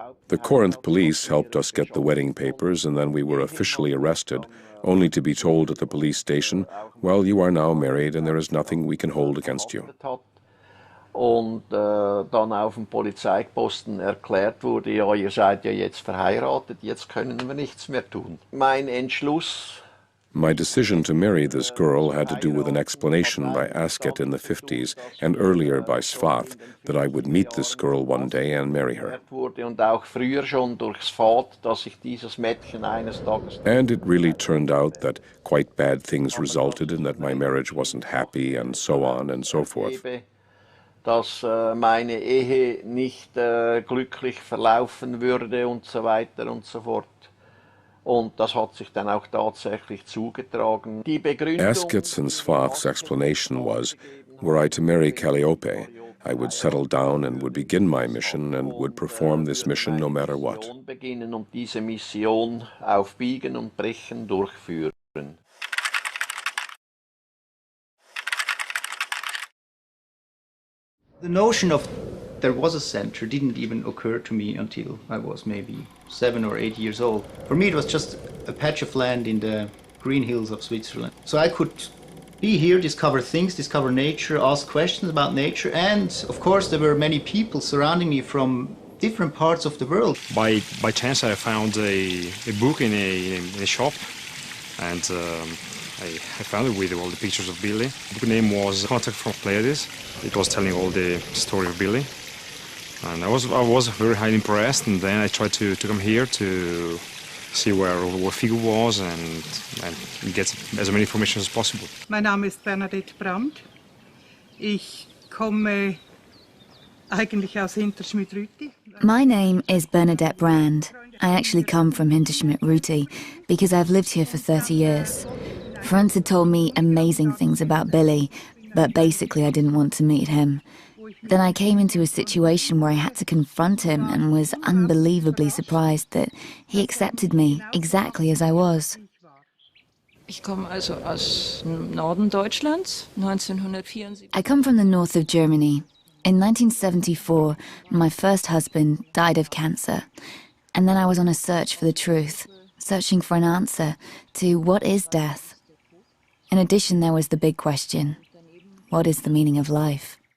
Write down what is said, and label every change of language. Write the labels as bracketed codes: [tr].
[en] The Corinth police helped us get the wedding papers, and then we were officially arrested, only to be told at the police station, well, you are now married and there is nothing we can hold against you. [de] Und dann auf dem Polizeiposten erklärt wurde, ja, ihr seid ja jetzt verheiratet, jetzt können wir nichts mehr tun. Mein Entschluss. [en] My decision to marry this girl had to do with an explanation by Asket in the 50s and earlier by Svath that I would meet this girl one day and marry her. [de] Und auch früher schon durch Svath, dass ich dieses Mädchen eines Tages. [en] And it really turned out that quite bad things resulted in that my marriage wasn't happy and so on and so forth. [de] Dass meine Ehe nicht glücklich verlaufen würde und so weiter und so fort. Und das hat sich dann auch tatsächlich zugetragen. Die Begründung. [en] Asket's and Svath's explanation was, were I to marry Calliope, I would settle down and would begin my mission and would perform this mission no matter what. [de] Beginnen und diese Mission auf Biegen und Brechen durchführen. [en] The notion of there was a center didn't even occur to me until I was maybe 7 or 8 years old. For me, it was just a patch of land in the green hills of Switzerland. So I could be here, discover things, discover nature, ask questions about nature, and of course there were many people surrounding me from different parts of the world. By chance I found a book in a shop, and I found it with all the pictures of Billy. The book name was Contact from Pleiades. It was telling all the story of Billy. And I was very highly impressed, and then I tried to come here to see where Figo was and get as many information as possible. [de] Mein Name ist Bernadette Brandt. Ich komme eigentlich aus Hinterschmidt-Rüti. [en] My name is Bernadette Brand. I actually come from Hinterschmidt-Rüti because I've lived here for 30 years. Franz had told me amazing things about Billy, but basically I didn't want to meet him. Then I came into a situation where I had to confront him and was unbelievably surprised that he accepted me exactly as I was. [de] Ich komme also aus Norden Deutschlands, 1974. [en] I come from the north of Germany. In 1974, my first husband died of cancer, and then I was on a search for the truth, searching for an answer to what is death. In addition, there was the big question, what is the meaning of life?